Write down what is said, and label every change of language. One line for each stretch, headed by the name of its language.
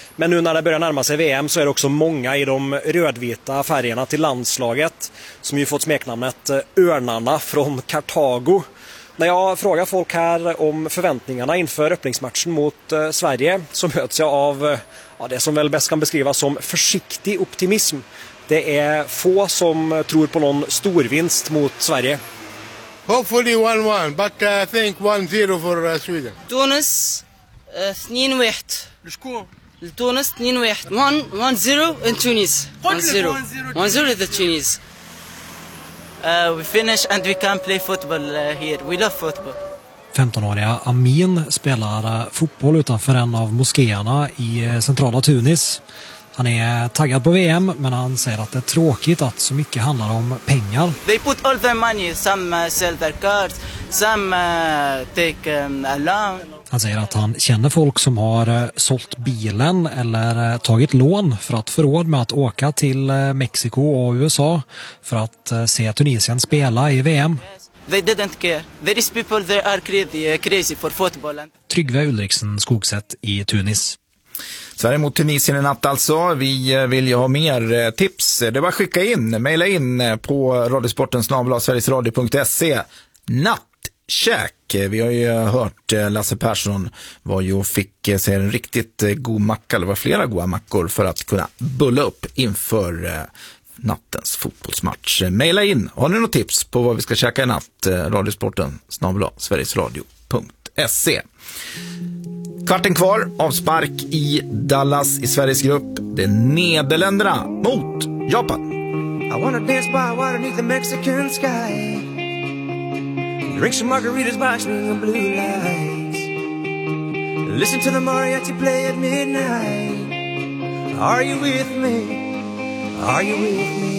Swedish: Men nu när det börjar närma sig VM så är det också många i de rödvita färgerna till landslaget som ju fått smeknamnet Örnarna från Kartago. När jag frågar folk här om förväntningarna inför öppningsmatchen mot Sverige så möts jag av det som väl bäst kan beskrivas som försiktig optimism. Det är få som tror på någon storvinst mot Sverige.
English: Hopefully 1-1, but I think 1-0 for Sweden. Tunis 2-1. Score. Tunis 2-1. 1-0 in Tunis. 1-0. 1-0 in the Tunis. We finish and we can play football here. We love football.
Swedish: 15-åriga Amin spelar fotboll utanför en av moskéerna i centrala Tunis. Han är taggad på VM, men han säger att det är tråkigt att så mycket handlar om pengar.
English: They put all their money, some sell their cars, some take a loan.
Swedish: Han säger att han känner folk som har sålt bilen eller tagit lån för att få råd med att åka till Mexiko och USA för att se Tunisien spela i VM.
English: They didn't care. There is people that are crazy for football.
Swedish: Trygve Ulriksen Skogsätt i Tunis. Sverige mot Tunisien i natt alltså. Vi vill ju ha mer tips. Det är bara att skicka in, maila in på radiosporten@sverigesradio.se. Nattkäk. Vi har ju hört Lasse Persson var ju fick se en riktigt god macka, eller var flera goda mackor för att kunna bulla upp inför nattens fotbollsmatch. Maila in. Har ni något tips på vad vi ska käka i natt? radiosporten@sverigesradio.se. Kvarten kvar, avspark i Dallas i Sveriges grupp. Det är Nederländerna mot Japan.
English: I wanna dance by water beneath the Mexican sky. Drink some margaritas by swinging blue lights. Listen to the mariachi play at midnight. Are you with me? Are you with me?